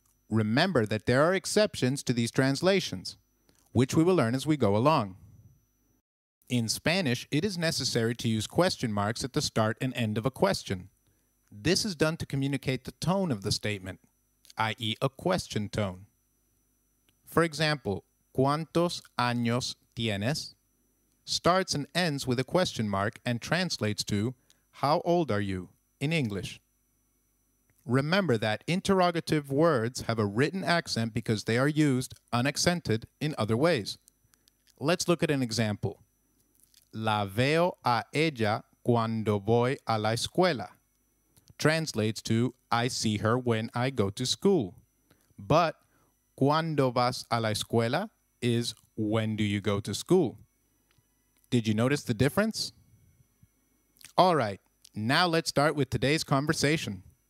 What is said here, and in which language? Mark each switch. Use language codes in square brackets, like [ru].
[en] Remember that there are exceptions to these translations, which we will learn as we go along. In Spanish, it is necessary to use question marks at the start and end of a question. This is done to communicate the tone of the statement, i.e. a question tone. For example, [es] ¿Cuántos años tienes? [en] Starts and ends with a question mark and translates to how old are you in English. Remember that interrogative words have a written accent because they are used unaccented in other ways. Let's look at an example. [es] La veo a ella cuando voy a la escuela. [en] Translates to I see her when I go to school. But [es] cuando vas a la escuela [en] is when do you go to school? Did you notice the difference? All right, now let's start with today's conversation.